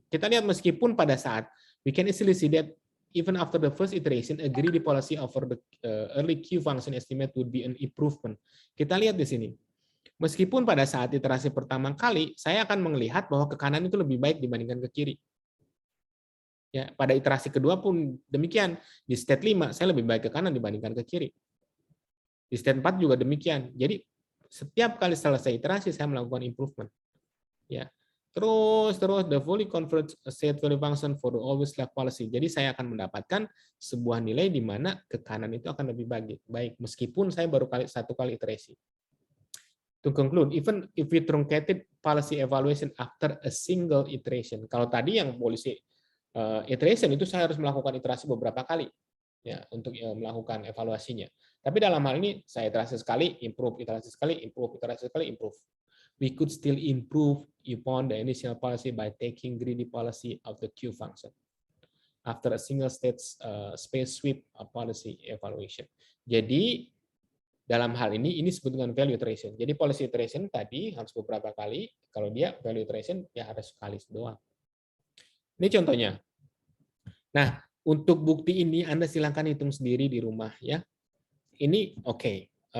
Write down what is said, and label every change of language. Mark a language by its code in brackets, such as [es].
[id] Kita lihat meskipun pada saat [en] we can easily see that even after the first iteration, a greedy policy over the early Q function estimate would be an improvement. [id] Kita lihat di sini. Meskipun pada saat iterasi pertama kali, saya akan melihat bahwa ke kanan itu lebih baik dibandingkan ke kiri. Ya, pada iterasi kedua pun demikian. Di state 5, saya lebih baik ke kanan dibandingkan ke kiri. Di state 4 juga demikian. Jadi, setiap kali selesai iterasi, saya melakukan improvement. Ya. [en] Terus the fully converged state value function for the always left policy. [id] Jadi saya akan mendapatkan sebuah nilai di mana ke kanan itu akan lebih baik, meskipun saya baru satu kali iterasi. [en] To conclude, even if we truncated policy evaluation after a single iteration. [id] Kalau tadi yang policy iteration itu saya harus melakukan iterasi beberapa kali ya untuk melakukan evaluasinya. Tapi dalam hal ini saya iterasi sekali, improve, iterasi sekali, improve, iterasi sekali, improve. [en] We could still improve upon the initial policy by taking greedy policy of the Q function after a single state space sweep policy evaluation. [id] Jadi dalam hal ini disebut dengan value iteration. Jadi policy iteration tadi harus beberapa kali, kalau dia value iteration ya harus sekali doang. Ini contohnya. Nah, untuk bukti ini Anda silakan hitung sendiri di rumah ya. Ini oke.